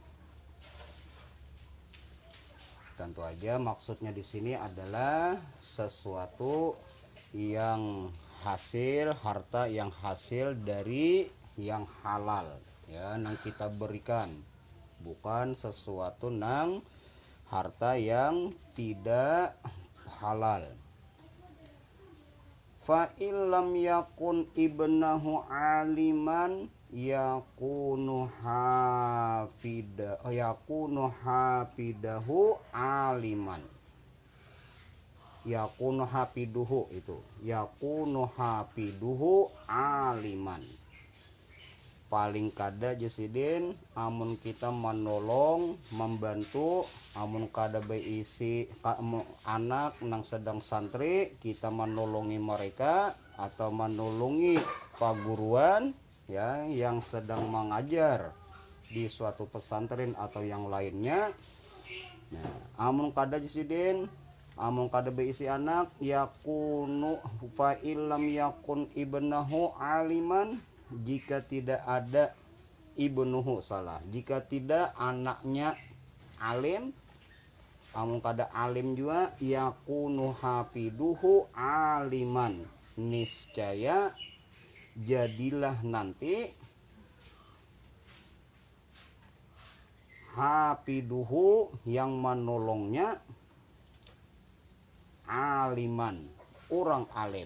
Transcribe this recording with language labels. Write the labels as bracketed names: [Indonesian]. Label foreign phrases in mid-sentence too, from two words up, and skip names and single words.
[Indonesian] Tentu aja maksudnya di sini adalah sesuatu yang hasil, harta yang hasil dari yang halal, ya, nang kita berikan, bukan sesuatu nang harta yang tidak halal. [Arabic] فإن لم يكن ابنه عالما يكون حافظه عالما. يكون حافظه, itu يكون حافظه عالما. [Banjar] Paling kada jesidin amun kita menolong, membantu, amun kada beisi anak nang sedang santri, kita menolongi mereka atau menolongi paguruan, ya, yang sedang mengajar di suatu pesantren atau yang lainnya. Nah, amun kada jesidin, amun kada beisi anak, [Arabic] yakunu فإن لم يكن ابنه عالما, [Indonesian] jika tidak [Banjar] ada ibnuhu, jika tidak anaknya alim, amun kada alim juga, [Arabic] يكون حافظه عالما, [Banjar] niscaya jadilah nanti hafiduhu, yang menolongnya, aliman, orang alim.